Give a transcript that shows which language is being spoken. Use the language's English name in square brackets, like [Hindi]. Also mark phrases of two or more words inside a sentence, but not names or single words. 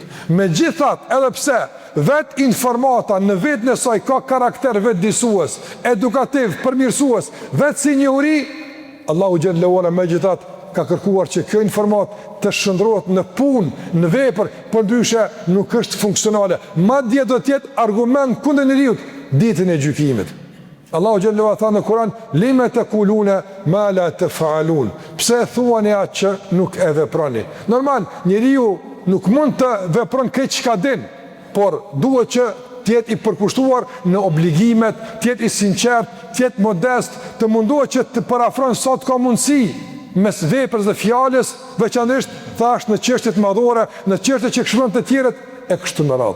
[Albanian] Megjithatë, edhe pse vetë informata në vetën e saj ka karakter vetë disues, edukativ, përmirësues, vetë si njohuri, Allahu [Arabic] جل وعلا [Albanian] megjithatë ka kërkuar që kjo informat të shndrohet në punë, në vepër, por ndryshe nuk është funksionale. Madje do të jetë argument kundër njeriut ditën e gjykimit. Allahu [Arabic] جل وعلا [Albanian] tha në Kur'an: [Arabic] "لم تقولون ما لا تفعلون." [Albanian] Pse thuani atë që nuk e veproni? Normal, njeriu nuk mund të vepron këtë çka din, por duhet që të jetë i përkushtuar në obligimet, të jetë i sinqert, të jetë modest, të munduhet që të parafron sa të ka mundësi mes veprës dhe fjalës, veçanërisht thash në çështjet madhore, në çështjet që këshillon të tjerët e kështu me radhë.